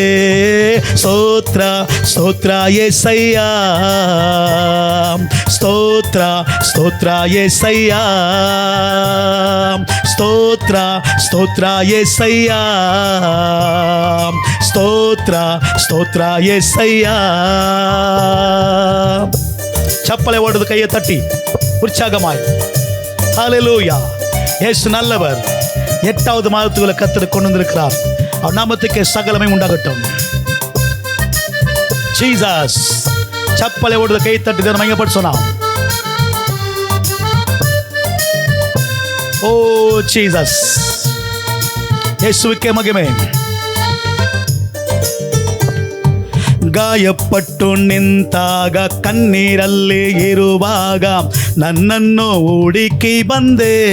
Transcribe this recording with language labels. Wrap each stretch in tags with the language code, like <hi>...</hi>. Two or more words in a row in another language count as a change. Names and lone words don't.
<kn>ಸ್ತೋತ್ರ ಸ್ತೋತ್ರ యేసయ్య, ಸ್ತೋತ್ರ ಸ್ತೋತ್ರ యేసయ్య, ಸ್ತೋತ್ರ ಸ್ತೋತ್ರ యేసయ్య, ಸ್ತೋತ್ರ ಸ್ತೋತ್ರ యేసయ్య. ಚಪ್ಪಲೆ ಹೊಡೆದು</kn> <ta>ಕೈயை தட்டி உற்சாகமாய் ஹல்லேலூயா. இயேசு நல்லவர். 8வது மாதத்துக்குள்ள கர்த்தர் கொண்டு வந்திருக்கிறார். அவர் நாமத்துக்கு சகலமே உண்டாகட்டும். ஜீசஸ்.</ta> <kn>ಚಪ್ಪಲೆ ಹೊಡೆದು ಕೈ ತಟ್ಟಿ ದೇವರ ಮಹಿಮೆ ಪಡಿಸೋಣ. ಓ ಜೀಸಸ್, ಯೇಸುವಿಗೆ ಮಹಿಮೆ. ಗಾಯಪಟ್ಟು ನಿಂತಾಗ ಕಣ್ಣೀರಲ್ಲಿ ಇರುವಾಗ ನನ್ನನ್ನು ಹುಡುಕಿ ಬಂದೆ.</kn>